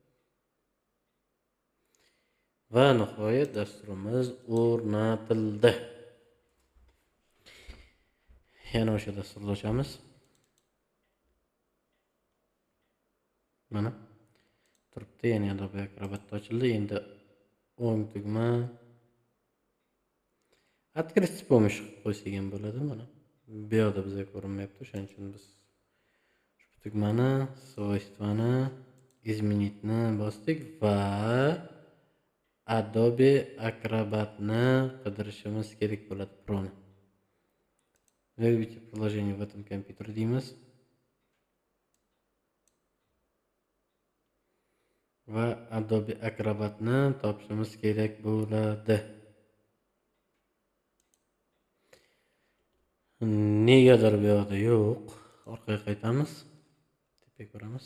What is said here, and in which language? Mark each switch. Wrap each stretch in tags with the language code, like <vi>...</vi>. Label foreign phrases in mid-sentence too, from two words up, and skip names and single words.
<uz>Va nihoyat dasturimiz o'rnatildi. Yana o'sha dasturni ochamiz. Mana turibdi, ya'ni Adobe Acrobat ochildi. Endi o'ng tugma</uz> <ru>открыть с помощью</ru> <uz>qilib qo'ysak ham bo'ladi. Mana bu yoqda bizga ko'rinmayapti, o'shaning uchun biz shu tugmani</uz> <ru>свойствоni изменитni</ru> <uz>bosdik va Adobe Acrobatni qidirishimiz kerak bo'ladi, Pro'ni.</uz> <ru>Выберите приложение в этом компьютере deymiz.</ru> <uz>Va Adobe Acrobatni topishimiz kerak bo'ladi. Negadir bu yoqda yo'q. Orqaga qaytamiz. Tepaga ko'ramiz.</uz>